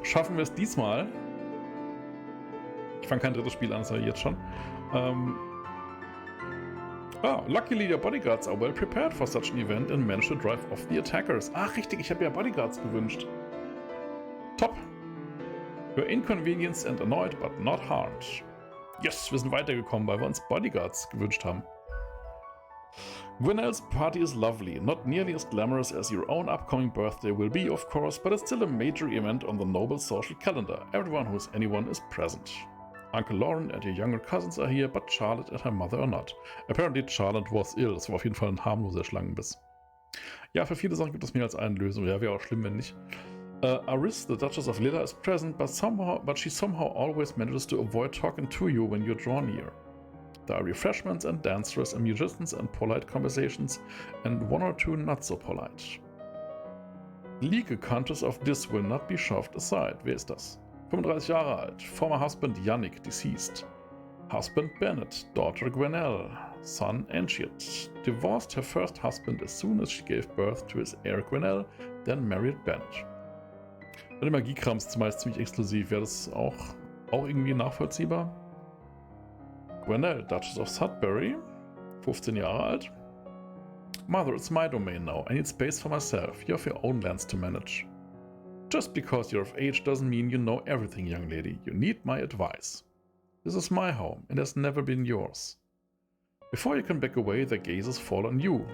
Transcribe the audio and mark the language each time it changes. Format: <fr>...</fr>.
<de>Schaffen wir es diesmal? Ich fange kein drittes Spiel an, das habe ich jetzt schon.</de> <en>Luckily your bodyguards are well prepared for such an event and managed to drive off the attackers.</en> <de>Ach, richtig, ich habe ja Bodyguards gewünscht. Top.</de> <en>You're inconvenienced and annoyed, but not harmed.</en> <de>Yes, wir sind weitergekommen, weil wir uns Bodyguards gewünscht haben.</de> <en>Gwenelle's party is lovely, not nearly as glamorous as your own upcoming birthday will be, of course, but it's still a major event on the noble social calendar. Everyone who is anyone is present. Uncle Lauren and your younger cousins are here, but Charlotte and her mother are not. Apparently Charlotte was ill.</en> <de>Das war auf jeden Fall ein harmloser Schlangenbiss. Ja, für viele Sachen gibt es mehr als eine Lösung. Ja, wäre auch schlimm, wenn nicht.</de> <en>Aris, the Duchess of Lilla, is present, but she somehow always manages to avoid talking to you when you draw near. There are refreshments and dancers and musicians and polite conversations, and one or two not so polite. Legal Countess of Dis will not be shoved aside.</en> <de>Wer ist das? 35 Jahre alt.</de> <en>Former husband Yannick, deceased. Husband Bennett. Daughter Gwenelle. Son Enciat. Divorced her first husband as soon as she gave birth to his heir Gwenelle, then married Bennett.</en> <de>Bei dem Magiekram ist zumeist ziemlich exklusiv. Wäre das auch irgendwie nachvollziehbar?</de> <en>Gwenelle, Duchess of Sudbury.</en> <de>15 Jahre alt.</de> <en>Mother, it's my domain now. I need space for myself. You have your own lands to manage. Just because you're of age doesn't mean you know everything, young lady. You need my advice. This is my home, and has never been yours. Before you can back away, their gazes fall on you.</en>